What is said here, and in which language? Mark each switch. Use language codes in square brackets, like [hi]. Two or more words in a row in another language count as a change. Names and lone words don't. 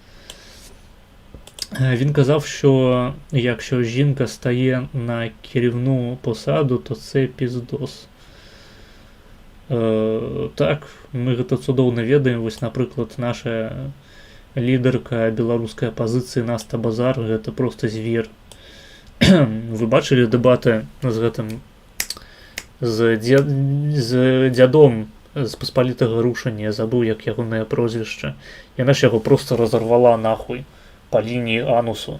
[uk] Він казав, що якщо жінка стає на керівну посаду, то це піздос. Так, ми це цудовно ведаємо. [be] Ось, наприклад, наша лідерка беларускай апозицыі Наста Базар, гэта просто звер. Вы бачылі дэбаты з гэтым з дзядом з паспалітага рушання, я забыў як ягонае прозвішча. Яна ж яго просто разорвала нахуй по лініі анусу.